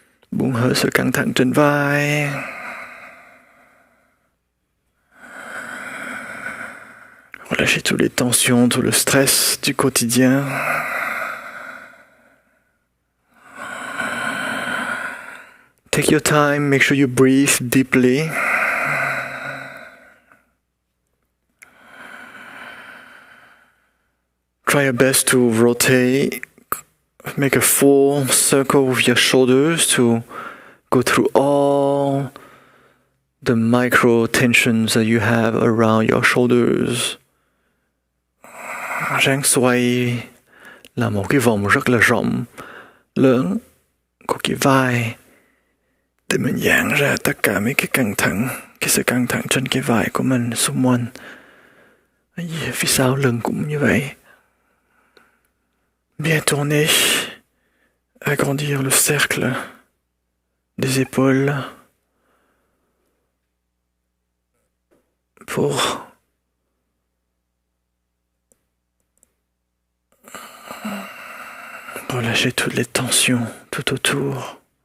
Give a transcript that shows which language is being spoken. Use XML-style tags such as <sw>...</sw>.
<vi>Buông hơi sự căng thẳng trên vai.</vi> <fr>Relâchez toutes les tensions, tout le stress du quotidien.</fr> <en>Take your time, make sure you breathe deeply. Try your best to rotate. Make a full circle with your shoulders to go through all the micro tensions that you have around your shoulders.</en> <vi>Ráng xoay là một cái vòng rất là rộng, lớn của cái vai để mình giãn ra tất cả mấy cái căng thẳng, cái sự căng thẳng trên cái vai của mình xung quanh. Phía sau lưng cũng như vậy.</vi> <fr>Bien tourner, agrandir le cercle des épaules pour relâcher toutes les tensions tout autour.</fr>